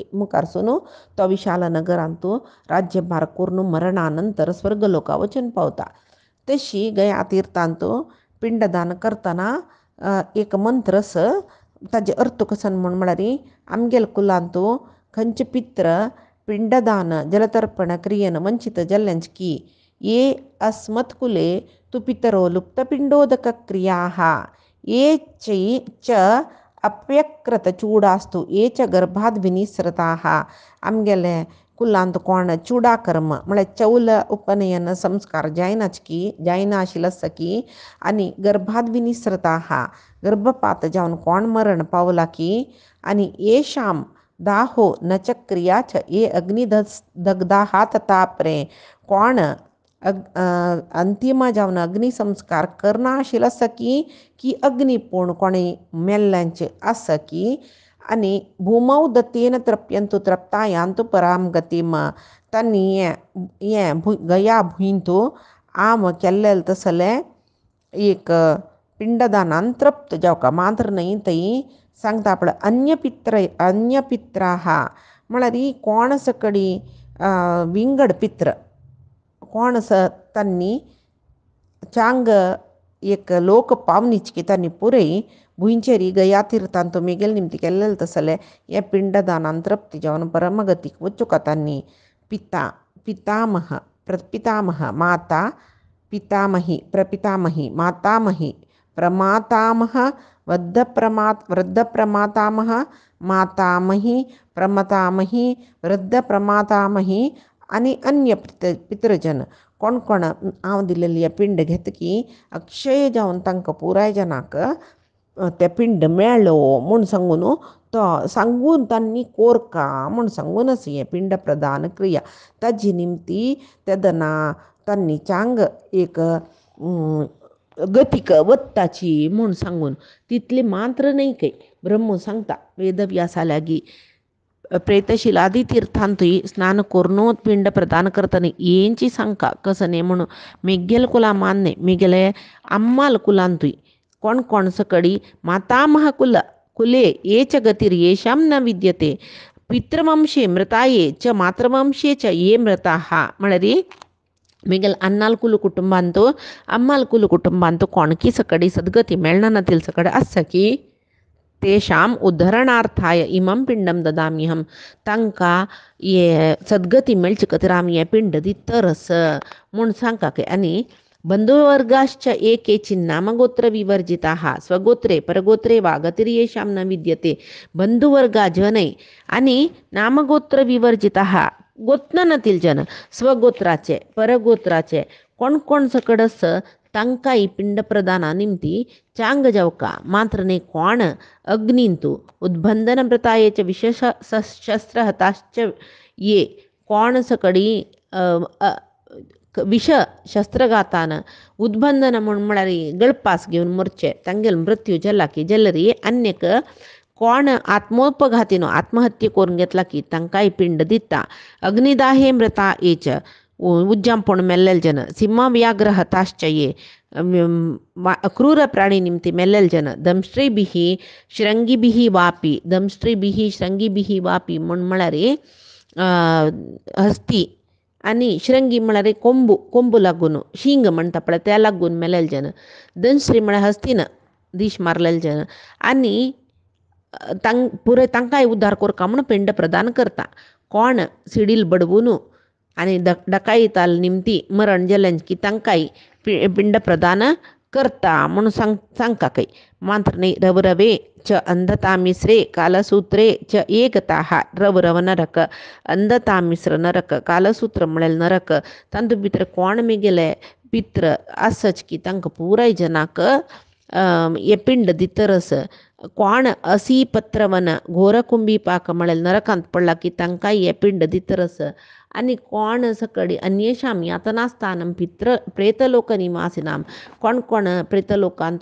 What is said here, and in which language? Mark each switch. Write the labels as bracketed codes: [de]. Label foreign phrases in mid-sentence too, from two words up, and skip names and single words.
[kok] मुखारसून तो विशाल नगरांत राज्यभार करून मरणा नंतर स्वर्ग लोका वचून पावता. तशी गया तीर्थांत पिंडदान करतना एक मंत्र स ताजे अर्थ कसं म्हळ्यार आमगेल कुलांतू खंयचे पित्र पिंडदान जलतर्पण क्रियेन वंचित जल्यांचकी [sa] ये अस्मत्कुले तु पितरो लुप्तपिंडोदक क्रियाः ये च अप्यकृत चूडास्तु ये च गर्भाद विनिसृताः [kok] आमगेले कुलांत कोण चुडा कर्म म्हळ्यार चौल उपनयन संस्कार जायना आशिल्लो की आनी [sa] गर्भाद विनिसृताः [kok] गर्भपात जावन कोण मरण पावला की आनी [sa] येशाम दाहो नचक्रिया च ये अग्निदग्धा [kok] तापरे कोण अंतिम जावन अग्निसंस्कार करना आशिल्लो की अग्निपूर्ण कोणी मेल्ल्यांचे आसा की आनी [sa] भूमौ दत्तेन तृप्यंतु तृप्तायांतु पराम गतीम [kok] तांणी हें गया भुंयतू आम केल्लें तसलें एक पिंडदानान तृप्त जावका मात्र न्ही थंय सांगता आपलं अन्य पित्राः म्हळ्यार कोण सकडी विंगड पित्र कोण तांणी चांग एक लोक पावनीचकी तांणी पुरय भुंयचेर गया तीर्थांत मेगेल निमती केल्लें तसलें हें पिंडदानान तृप्त जावन परमगतीक वचूका तांणी पितामह प्रपितामह माता पितामही प्रपितामही मातामही प्रमातामह वृद्धप्रमातामह मातामही प्रमातामही वृद्धप्रमातामही आनी अन्य पितृजन कोण कोण हांव दिलेली पिंड घेतकी अक्षय जावन तांकां पुराय जनाक ते पिंड मेळ्ळो म्हूण सांगून तांणी कोरका म्हूण सांगून अशें हें पिंड प्रदान क्रिया ताजी निमती तेदना तांणी चांग एक गतीक वत्ताची म्हूण सांगून तितली मात्र न्ही काय ब्रह्म सांगता वेदव्यासा लागी प्रेतशिलादी तीर्थांतूय स्नान करून पिंड प्रदान करतना येंची सांगता कसं न्ही म्हणून मेगेल कुला मान्य मेगेले अम्माल कुलांतूय कोण कोण सकडी [sa] मातामह कुले ये च गतीर येषां न विद्यते पितृवंशे मृताये च मातृवंशे च ये मृताः [kok] म्हळ्यार मेगेल अन्नाल कुल कुटुंबांतू अम्माल कुल कुटुंबांतू कोणकी सकडी सद्गती मेळना सकड आसा की [sa] तेषाम उद्धरणार्थाय इमं पिंडम ददाम्यहम [kok] तांकां ये सद्गती मेळचे खातीर आमी हें पिंड दितरस म्हूण सांगता आनी [sa] बंधुवर्गाश्च ये केचिन् नामगोत्र विवर्जिताः स्वगोत्रे परगोत्रे वा गतिर्येषां न विद्यते [kok] बंधुवर्गा जनय आनी [sa] नामगोत्र विवर्जिताः [kok] गोत्ननातील जन स्वगोत्राचे परगोत्राचे कोण कोण सकड आस तांकां ही पिंड प्रदाना निमती चांग जावका मात्र न्ही कोण अग्निंतू उद्बंधन व्रतायेचे विशेष [sa] शस्त्र हताश्च ये [kok] कोण सकडी विष शस्त्रघातान उद्बंधन म्हळ्यार गळपास घेवन मरचे तांगेल मृत्यू जाला की जल्लरी अन्यक कोण आत्मोपघातीनो आत्महत्या करून घेतला की तांकांय पिंड दिता [sa] अग्निदाहे मृता येच [kok] उज्जांपण मेल्लेल जन [sa] सिंह व्याघ्र हताश्च ये [kok] क्रूर प्राणी निमती मेल्लेल जन [sa] दंष्ट्रीभिः श्रृंगीभिः वापी दंष्ट्रीभिः श्रृंगीभिः वापी [kok] म्हळ्यार हस्ती आनी श्रृंगी म्हळ्यार कोंबू लागून शिंग म्हणटा पळय त्या लागून मेलेल जन दंश्री म्हळ्यार हस्तीन दिश मारलेल जन आनी पुरे तांकांय उद्धार करता म्हणून पिंड प्रदान करता कोण सिडील बडवून आनी डकायताल निमती मरण जाल्यांची की तांकांय पिंड प्रदान करता म्हणून सांगता काय मात्र न्ही रवरवे [sa] च अंधता मिश्रे कालसूत्रे च एकताः [kok] रवरव नरक अंधता मिश्र नरक कालसूत्र म्हळ्यार नरक तांतू भितर कोण मेगेले पित्र आसच की तांकां पुराय जनाक हे पिंड दितरस कोण असी पत्रवन घोर कुंभी पाक म्हळ्यार नरकांत पडला की तांकांय हे पिंड दितरस आनी कोण सकडी [sa] अन्येषां यातनास्थानं प्रेतलोक निवासिनां [kok] कोण कोण प्रेतलोकांत